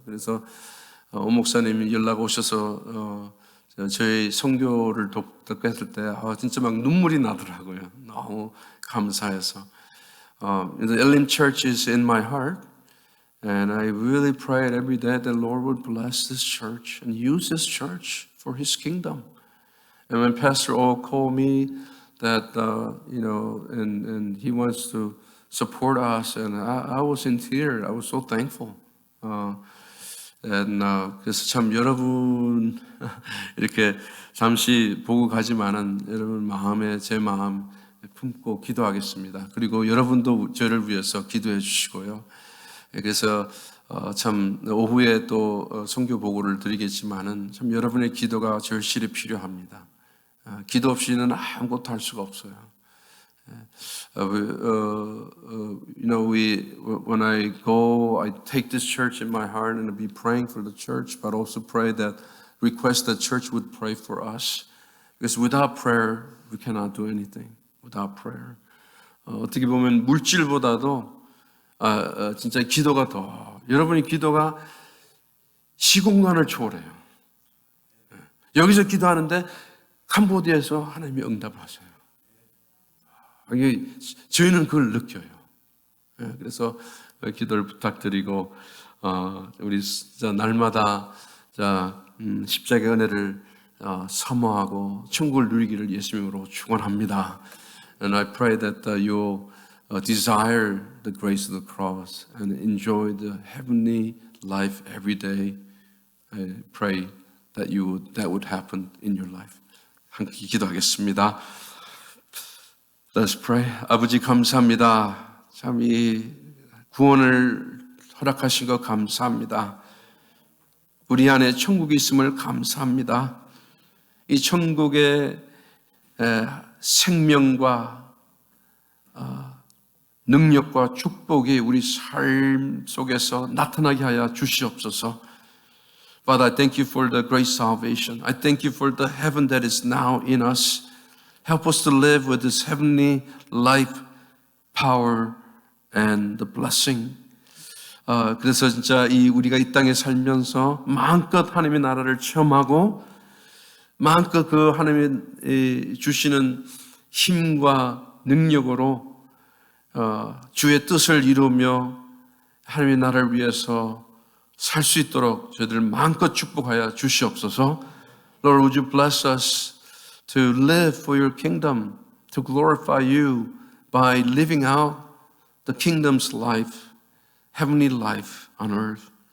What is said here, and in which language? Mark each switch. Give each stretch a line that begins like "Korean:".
Korean: 그래서 오 목사님이 연락 오셔서 저희 선교를 듣고 했을 때 진짜 막 눈물이 나더라고요. 너무 감사해서.
English: The Elim Church is in my heart, and I really prayed every day that the Lord would bless this church and use this church for His kingdom. And when Pastor O called me that and he wants to support us, and I was in tears. I was so thankful.
Korean: 그래서 참 여러분 이렇게 잠시 보고 가지만은 여러분 마음에 제 마음 품고 기도하겠습니다. 그리고 여러분도 저를 위해서 기도해 주시고요. 그래서 참 오후에 또 선교 보고를 드리겠지만은 참 여러분의 기도가 절실히 필요합니다. 기도 없이는 아무것도 할 수가 없어요.
English: When I go, I take this church in my heart and be praying for the church, but also request that church would pray for us. Because without prayer, we cannot do anything. Without prayer.
Korean: 어떻게 보면 물질보다도 진짜 기도가 여러분의 기도가 시공간을 초월해요. 여기서 기도하는데 캄보디아에서 하나님이 응답을 하셔요. 저희는 그걸 느껴요. 그래서 기도를 부탁드리고 우리 진짜 날마다 십자가의 은혜를 사모하고 천국을 누리기를 예수님으로 축원합니다.
English: And I pray that you desire the grace of the cross and enjoy the heavenly life every day. I pray that would happen in your life.
Korean: 함께 기도하겠습니다.
English: Let's pray.
Korean: 아버지 감사합니다. 참 이 구원을 허락하신 것 감사합니다. 우리 안에 천국이 있음을 감사합니다. 이 천국의 생명과 능력과 축복이 우리 삶 속에서 나타나게 하여 주시옵소서.
English: Father, I thank you for the great salvation. I thank you for the heaven that is now in us. Help us to live with this heavenly life, power, and the blessing.
Korean: 그래서 진짜 우리가 이 땅에 살면서 마음껏 하나님의 나라를 체험하고 마음껏 그 하나님이 주시는 힘과 능력으로 주의 뜻을 이루며 하나님의 나라를 위해서 살 수 있도록 저희들 마음껏 축복하여 주시옵소서.
English: Lord, would you bless us to live for your kingdom, to glorify you by living out the kingdom's life, heavenly life on earth.